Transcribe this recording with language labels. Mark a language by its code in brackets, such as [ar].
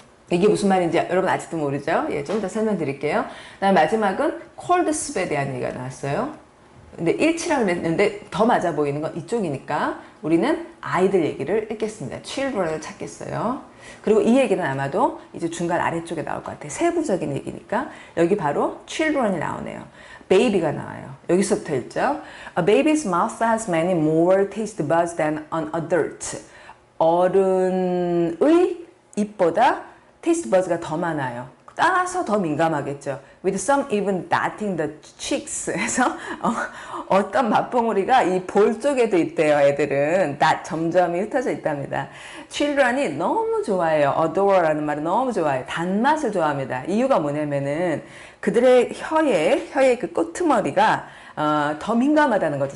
[ko] 이게 무슨 말인지 여러분 아직도 모르죠? 예, 좀 더 설명드릴게요. 그다음 마지막은 콜드 습에 대한 얘기가 나왔어요. 근데 일치라고 했는데 더 맞아 보이는 건 이쪽이니까 우리는 아이들 얘기를 읽겠습니다. children을 찾겠어요. 그리고 이 얘기는 아마도 이제 중간 아래쪽에 나올 것 같아요. 세부적인 얘기니까 여기 바로 children이 나오네요. baby가 나와요. 여기서부터 읽죠. [en] A baby's mouth has many more taste buds than an adult. [ko] 어른의 입보다 taste buds가 더 많아요. 따라서 더 민감하겠죠. [en] With some even dotting the cheeks. [ko] 해서 어떤 맛봉우리가 이 볼 쪽에도 있대요. 애들은 점점이 흩어져 있답니다. Children이 너무 좋아해요. Adore라는 말은 너무 좋아해요. 단맛을 좋아합니다. 이유가 뭐냐면은 그들의 혀의 그 끄트머리가 더 민감하다는 거죠.